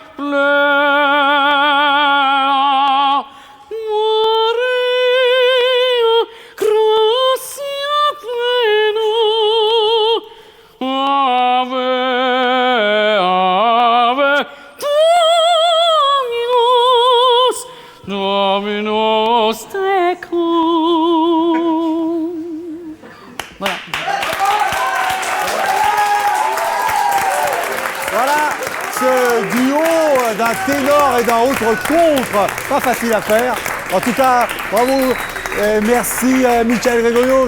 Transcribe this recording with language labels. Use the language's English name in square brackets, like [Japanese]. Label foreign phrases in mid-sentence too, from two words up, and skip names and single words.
[Latin] plena, Maria gracia plena, ave, ave, Dominus tecum. [French] Voilà. Voilà ce duo d'un ténor et d'un autre contre, pas facile à faire. En tout cas, bravo, merci Michael Gregorio.